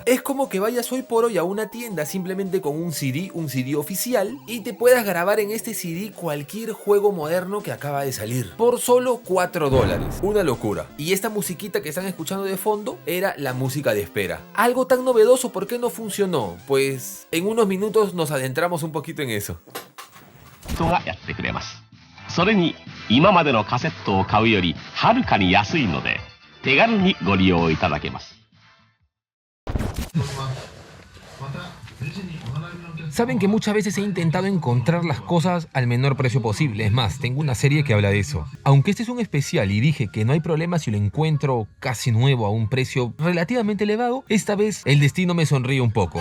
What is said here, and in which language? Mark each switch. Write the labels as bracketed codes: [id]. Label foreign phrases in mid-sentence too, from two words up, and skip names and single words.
[es] Es como que vayas hoy por hoy a una tienda simplemente con un CD oficial, y te puedas grabar en este CD cualquier juego moderno que acaba de salir por solo $4. Una locura. Y esta musiquita que están escuchando de fondo era la música de espera. Algo tan novedoso, ¿por qué no funcionó? Pues en unos minutos nos adentramos un poquito en eso. [ja] それに今までのカセットを買うよりはるかに安いので手軽にご利用いただけます。 [es] Saben que muchas veces he intentado encontrar las cosas al menor precio posible. Es más, tengo una serie que habla de eso. Aunque este es un especial y dije que no hay problema si lo encuentro casi nuevo a un precio relativamente elevado, esta vez el destino me sonríe un poco.